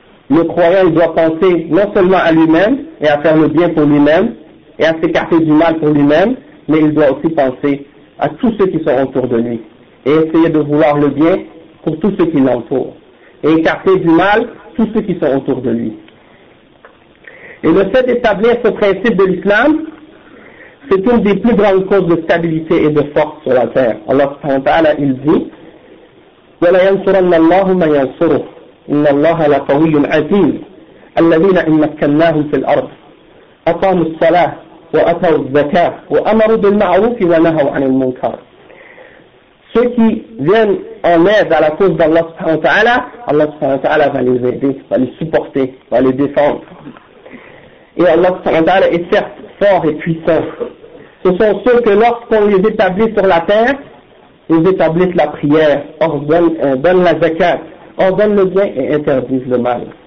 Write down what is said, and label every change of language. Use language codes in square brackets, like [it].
[fr] Le croyant doit penser non seulement à lui-même et à faire le bien pour lui-même et à s'écarter du mal pour lui-même, mais il doit aussi penser à tous ceux qui sont autour de lui et essayer de vouloir le bien pour tous ceux qui l'entourent et écarter du mal tous ceux qui sont autour de lui. Et le fait d'établir ce principe de l'islam, c'est une des plus grandes causes de stabilité et de force sur la terre. Allah subhanahu wa ta'ala, il dit, [ar] وَلَا يَنْصُرَنَّ اللَّهُ مَا يَنْصُرُهُ إِنَّ اللَّهَ لَقَوِيٌّ عَزِيزٌ الَّذِينَ إِنْ مَكَّنَّاهُمْ فِي الْأَرْضِ أَقَامُوا الصَّلَاةَ وَأَتَوُوا الزَّكَاةَ وَأَمَرُوا بِالْمَعْرُوفِ وَنَهَوْا عَنِ الْمُنْكَرِ. [fr] Ceux qui viennent en aide à la cause d'Allah subhanahu wa ta'ala, Allah subhanahu wa ta'ala va les aider, va les supporter, va les défendre. Et Allah subhanahu wa ta'ala est certes fort et puissant. Ce sont ceux que lorsqu'on les établit sur la terre, ils établissent la prière, ordonnent la zakat, ordonnent le bien et interdisent le mal.